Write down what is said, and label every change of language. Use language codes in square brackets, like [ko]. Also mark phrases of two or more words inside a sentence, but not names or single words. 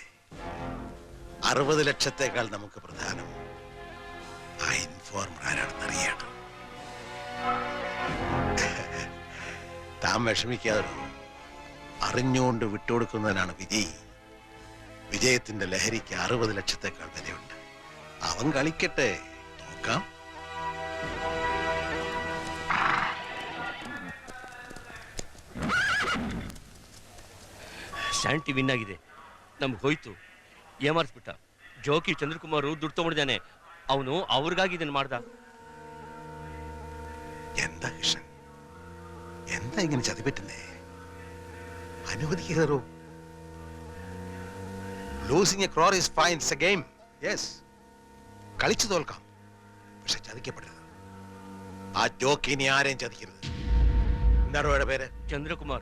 [ml] 60 ലക്ഷത്തേക്കാൾ നമുക്ക് പ്രധാനം ആ ഇൻഫോർമർ ആരാണെന്ന് അറിയണം. താൻ വിഷമിക്കാതെ, അറിഞ്ഞുകൊണ്ട് വിട്ടുകൊടുക്കുന്നതിനാണ് വിജയി. വിജയത്തിന്റെ ലഹരിക്ക് 60 ലക്ഷത്തേക്കാൾ വിലയുണ്ട്. അവൻ കളിക്കട്ടെ, നോക്കാം. [kn] ಶಾಂತಿ ವಿನ್ ಆಗಿದೆ, ನಮ್ಗೆ ಹೋಯ್ತು. ಏಮಾರಿಸ್ಬಿಟ್ಟ. ಜೋಕಿ ಚಂದ್ರಕುಮಾರ್ ದುಡ್ಡು ತಗೊಂಡಿದ್ದಾನೆ. ಅವನು ಅವ್ರಿಗಾಗಿ ಇದನ್ನ ಮಾಡ್ದ. [ml] എന്താ കൃഷ്ണൻ, എന്താ ഇങ്ങനെ ചതിപറ്റുന്നേ? അനുവദിക്കാറോ? [en] Losing a crore is fine. It's a game. [ml] യെസ്, കളിച്ചു തോൽക്കാം, പക്ഷെ ചതിക്കപ്പെടരുത്. ആ ജോക്കി ഇനി ആരെയും ചതിക്കരുത്. എന്താണ് അവരുടെ പേര്? ചന്ദ്രകുമാർ.